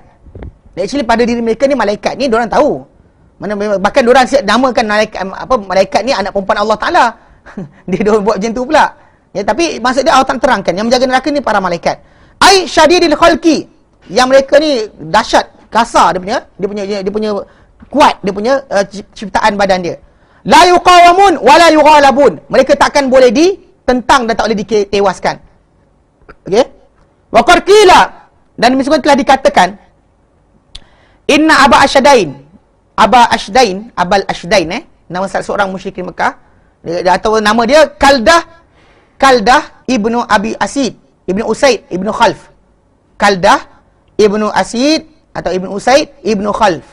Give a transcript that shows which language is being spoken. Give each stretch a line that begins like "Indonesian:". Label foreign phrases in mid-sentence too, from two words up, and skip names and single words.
Malay: Actually pada diri mereka ni malaikat ni diorang tahu. Bahkan diorang namakan malaikat ni anak perempuan Allah Taala. Dia buat macam tu pula. Ya, tapi maksud dia Allah Taala terangkan yang menjaga neraka ni para malaikat.
Arabic: أي شديد الخلق,
Malay: yang mereka ni dahsyat, kasar dia punya kuat, dia punya ciptaan badan dia.
Arabic: لا يقاومون ولا يغالبون.
Malay: Mereka takkan boleh ditentang dan tak boleh ditewaskan. Okey?
Arabic: وقد قيل,
Malay: dan misalkan telah dikatakan, inna Abal Ashdain, nama salah seorang musyrikin Mekah, atau nama dia Kaldah ibnu Abi Asid, ibnu Usaid, ibnu Khalf. Kaldah ibnu Asid atau ibnu Usaid, ibnu Khalf.